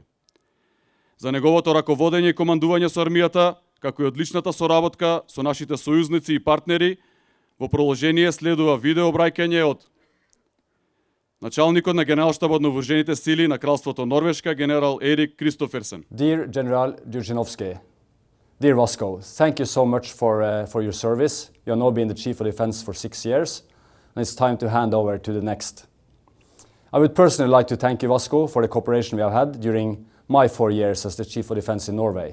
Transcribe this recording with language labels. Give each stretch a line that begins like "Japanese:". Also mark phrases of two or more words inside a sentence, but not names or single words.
Macedonian: За неговото раководење и командување со армијата, како и одличната соработка со нашите сојузници и партнери, во продолжение следува видеообраќање од началникот на Генералштабот на вооружените сили на Кралството Норвешка, генерал Ерик Кристоферсен.
English: Dear General Gyrchinovsky, dear Vasco, thank you so much for your service. You have now been the Chief of Defense for 6 years, and it's time to hand over to the next. I would personally like to thank you, Vasco, for the cooperation we have had during my 4 years as the Chief of Defense in Norway.